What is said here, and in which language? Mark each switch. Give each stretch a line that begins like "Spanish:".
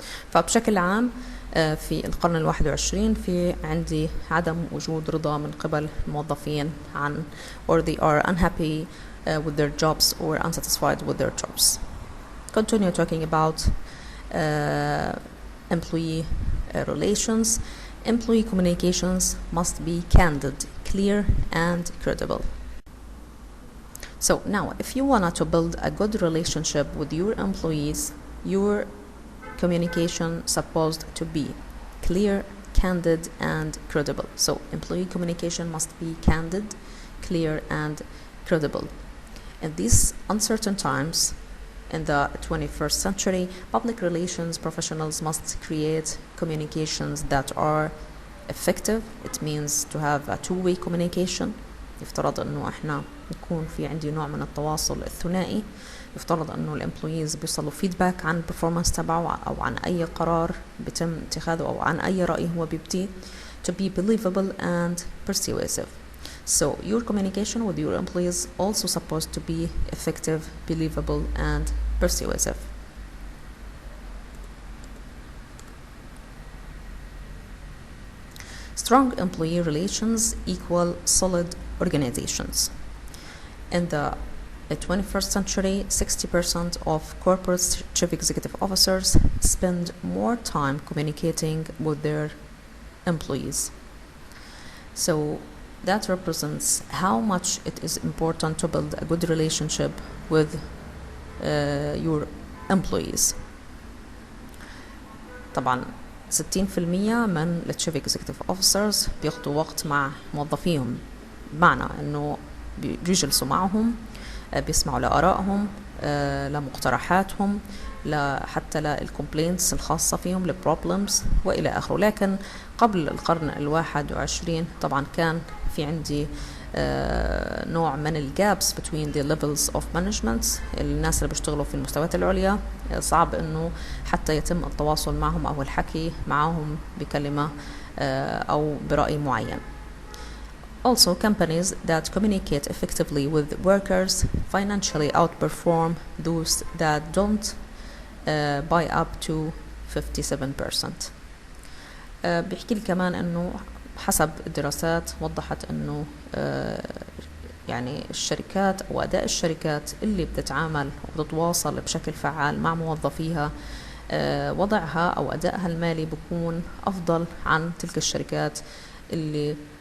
Arabic: فبشكل عام في القرن ال21 في عندي عدم وجود رضا من قبل الموظفين عن
English: or they are unhappy with their jobs
Arabic: or unsatisfied with their jobs.
English: Continue talking about employee relations. Employee communications must be candid, clear, and credible. So now, if you want to build a good relationship with your employees, your communication supposed to be clear, candid, and credible. So employee communication must be candid, clear, and credible. In these uncertain times, in the 21st century, public relations professionals must create communications that are effective. It means to have a two-way communication.
Arabic: يفترض انه احنا يكون في عندي نوع من التواصل الثنائي. يفترض انه الامبلويز بيوصلوا فيدباك عن البرفورمانس تبعه او عن اي قرار بيتم اتخاذه او عن اي رأي هو بيبديه.
English: To be believable and persuasive. So your communication with your employees also supposed to be effective, believable, and persuasive. Strong employee relations equal solid organizations. In the 21st century, 60% of corporate chief executive officers spend more time communicating with their employees. So that represents how much it is important to build a good relationship with your employees.
Arabic: طبعا 60% من التشيف اكزيكتيف اوفيسرز بياخدوا وقت مع موظفيهم، بمعنى انه بيجلسوا معهم، بيسمعوا لآرائهم، لمقترحاتهم، حتى للكومبلينتس الخاصة فيهم، للبروبلمز وإلى آخره. لكن قبل القرن ال21 طبعا كان في عندي نوع من الجابس
English: between the levels of management.
Arabic: الناس اللي بيشتغلوا في المستويات العليا صعب انه حتى يتم التواصل معهم او الحكي معهم بكلمة او برأي معين.
English: Also, companies that communicate effectively with workers financially outperform those that don't by up to 57%.
Arabic: بيحكي لي كمان انه حسب الدراسات وضحت انه يعني الشركات او اداء الشركات اللي بتتعامل وبتتواصل بشكل فعال مع موظفيها وضعها او ادائها المالي بيكون افضل عن تلك الشركات اللي